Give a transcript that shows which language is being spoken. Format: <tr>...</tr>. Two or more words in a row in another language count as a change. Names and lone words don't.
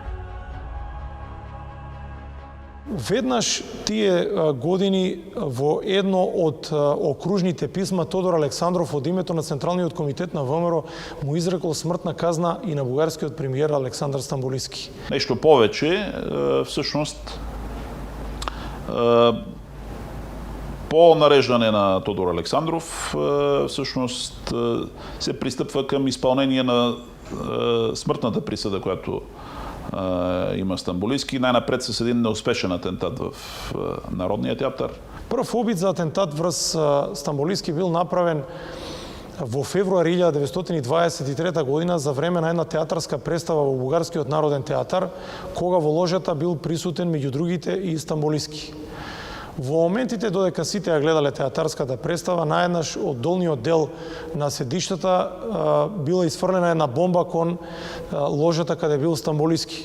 <mk>Веднаш тие години во едно од окружните писма Тодор Александров од името на Централниот комитет на ВМРО му изрекол смртна казна и на бугарскиот премиер Александар Стамболиски.</mk> <bg>Нешто повече, всъщност по нареждане на Тодор Александров всъщност се пристъпва към изпълнение на смртната присъда, която има Стамболийски, най-напред с един неуспешен атентат в Народния театър.</bg> <mk>Прв обид за атентат врз Стамболийски бил направен во февруари 1923 година за време на една театарска представа во Бугарскиот народен театар, кога во ложата бил присутен меѓу другите и Стамболийски. Во моментите додека сите ја гледале театарската представа, наеднаш од долниот дел на седиштата била изфрлена една бомба кон ложата каде бил Стамболийски.</mk>